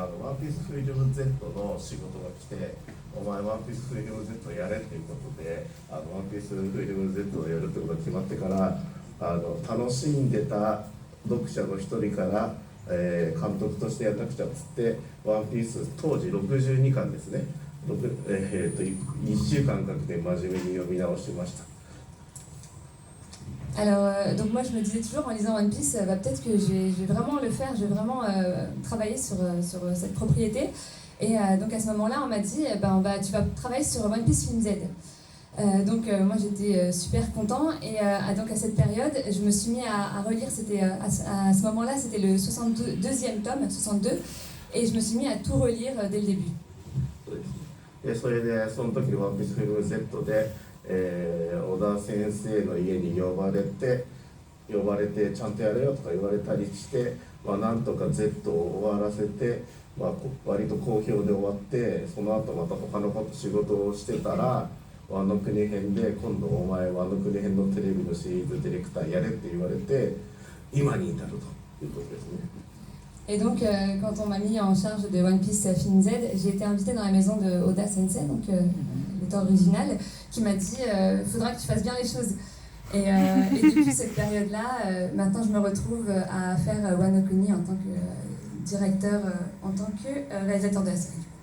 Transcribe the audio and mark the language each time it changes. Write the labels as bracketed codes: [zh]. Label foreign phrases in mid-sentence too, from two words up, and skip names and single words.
[ja] ンピースフィルム Z の仕事が来て、お前ワンピースフィルム Z やれっていうことでワンピースフィルム Z をやるってことが決まってから楽しんでた読者の一人から、監督としてやらなくちゃっつってワンピース当時62巻ですね、1週間かけて真面目に読み直しました。 [fr] Alors, donc moi je me disais toujours en lisant One Piece, peut-être que je vais vraiment le faire, je vais vraiment travailler sur cette propriété. Et donc à ce moment-là, on m'a dit, tu vas travailler sur One Piece Film Z. Donc moi j'étais super content et donc à cette période, je me suis mis à relire, c'était à ce moment-là, c'était le 62e tome, 62, et je me suis mis à tout relire dès le début. [ja] でそれでその時ワンピースフィルム Z で、小田先生の家に呼ばれてちゃんとやれよとか言われたりして、なんとか Z を終わらせて、割と好評で終わって、その後また他の仕事をしてたらワノ国編で今度お前ワノ国編のテレビのシリーズディレクターやれって言われて今に至るということですね。 [fr] Et donc, quand on m'a mis en charge de One Piece Film Z, j'ai été invitée dans la maison de Oda Sensei, donc l'auteur original, qui m'a dit faudra que tu fasses bien les choses. Et depuis cette période-là, maintenant je me retrouve à faire Wano Kuni en tant que directeur, en tant que réalisateur de la série.